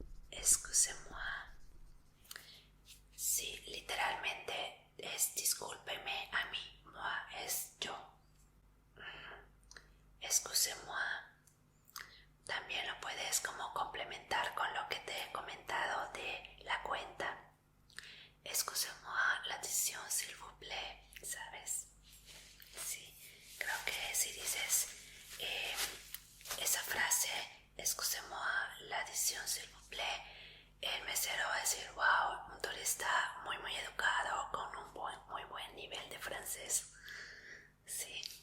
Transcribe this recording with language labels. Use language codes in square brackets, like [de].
[fr] Excusez-moi. [es] Sí, literalmente es discúlpeme a mí. Moi es yo. [fr] Excusez-moi. [es] También lo puedes como complementar con lo que te he comentado de la cuenta. [fr] Excusez-moi l'addition s'il vous plaît, [es] ¿sabes? Sí, creo que si dices esa frase, [fr] excusez-moi l'addition s'il vous plaît, [es] el mesero va a decir, wow, un turista muy muy educado con un muy buen nivel de francés. Sí.